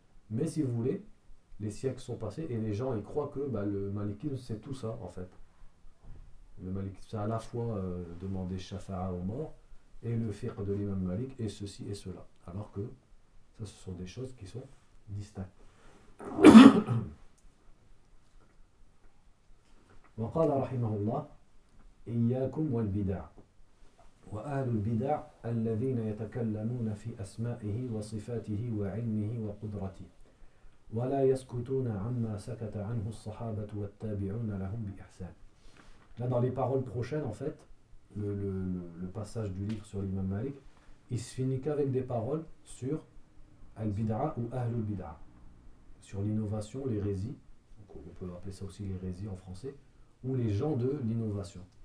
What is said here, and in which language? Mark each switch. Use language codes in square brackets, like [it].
[fr] Mais si vous voulez, les siècles sont passés et les gens, ils croient que bah, le malikisme, c'est tout ça, en fait. Le malikisme, c'est à la fois demander shafa'a aux morts et le fiqh de l'imam Malik et ceci et cela. Alors que ça, ce sont des choses qui sont distinctes. [ar] وقال رحمه الله إياكم والبدع وأهل البدع الذين يتكلمون في أسمائه وصفاته وعلمه وقدرته ولا يسكتون عما سكت عنه الصحابة والتابعون لهم بإحسان. [fr] Là, dans les paroles prochaines, en fait, le passage du livre sur l'imam Malik, il se finit qu'avec des paroles sur al-bid'a ou ahlul bid'a, sur l'innovation, l'hérésie, on peut appeler ça aussi l'hérésie en français, ou les gens de l'innovation.